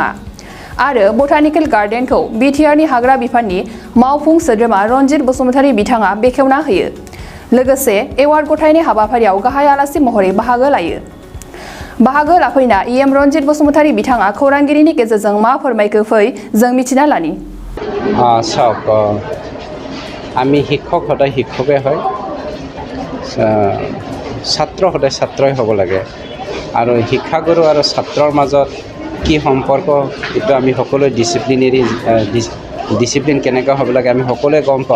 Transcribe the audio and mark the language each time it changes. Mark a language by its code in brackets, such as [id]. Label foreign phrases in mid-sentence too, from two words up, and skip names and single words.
[brx] आरो बटानिकेल गार्डेनखौ बिटिआरनि हाग्रा बिफाननि मावफुं सोद्रोमा रन्जित बसुमतारी बिथाङा बेखेवना होयो। लोगोसे एवार्ड गथायनाय हाबाफारियाव गाहाय आलासि महरै बाहागो लायो। बाहागो लाफैना EM रन्जित बसुमतारी बिथाङा खौरांगिरिनि गेजेरजों मा फोरमायखो फै जों मिथिना लानि। [as] আমি শিক্ষক সদায় শিক্ষকে হয়, ছাত্ৰ সদায় ছাত্ৰই হ'ব লাগে আৰু শিক্ষাগুৰু আৰু ছাত্ৰৰ মাজত কি সম্পৰ্ক এইটো আমি সকলোৱে ডিচিপ্লিন কেনেকৈ হ'ব লাগে আমি সকলোৱে গম পাওঁ।